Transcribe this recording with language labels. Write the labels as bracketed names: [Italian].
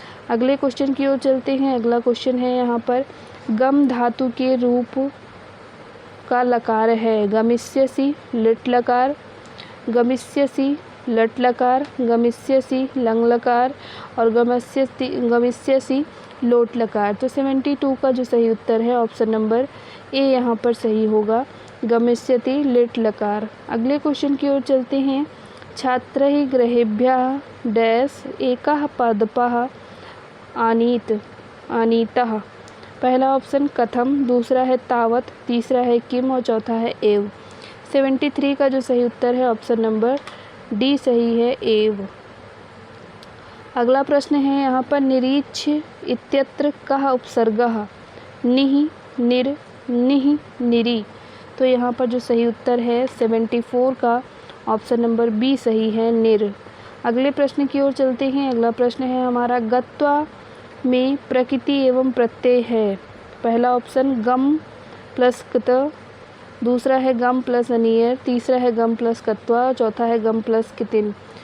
[Hindi] अगले क्वेश्चन की ओर चलते हैं। अगला क्वेश्चन है यहाँ पर। गम धातु के रूप का लकार है गमिष्यसि, लिट लकार, गमिष्यसि, लट लकार, गमिष्यसि, लंग लकार और गमिष्यसि, लोट लकार। तो 72 का जो सही उत्तर है ऑप्शन नंबर ए यहाँ पर सही होगा, गमिष्यति, लिट लकार। अगले क्वेश्चन की ओर चलते हैं। [Sanskrit] छात्रैः गृहेभ्यः डैश एकः पादपः आनीतः। [Hindi] पहला ऑप्शन कथम, दूसरा है तावत, तीसरा है किम और चौथा है एव। 73 का जो सही उत्तर है ऑप्शन नंबर डी सही है, एव। अगला प्रश्न है यहाँ पर। [Sanskrit] निरीक्ष इत्यत्र कः उपसर्गः? निः, निर, निः, निरी। [Hindi] तो यहाँ पर जो सही उत्तर है 74 का ऑप्शन नंबर बी सही है, निर। अगले प्रश्न की ओर चलते हैं। अगला प्रश्न है हमारा। गत्वा में प्रकृति एवं प्रत्यय है। पहला ऑप्शन गम प्लस कत, दूसरा है गम प्लस अनियर, तीसरा है गम प्लस कत्वा, चौथा है गम प्लस कितिन।